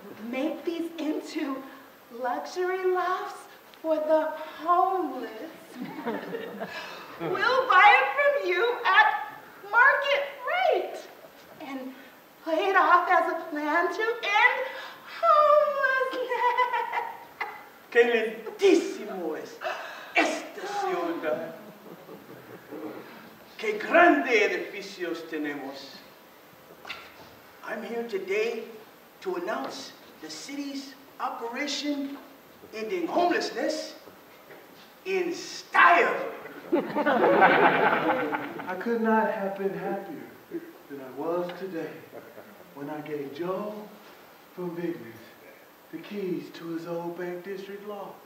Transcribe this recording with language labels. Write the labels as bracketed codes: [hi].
[en] Make these into luxury lofts for the homeless. We'll buy it from you at market rate and play it off as a plan to end homelessness. [es] Qué lindísimo es esta ciudad. Qué grande edificios tenemos. [en] I'm here today to announce the city's operation ending homelessness in style. I could not have been happier than I was today when I gave Joe from Bigness the keys to his old Bank District law.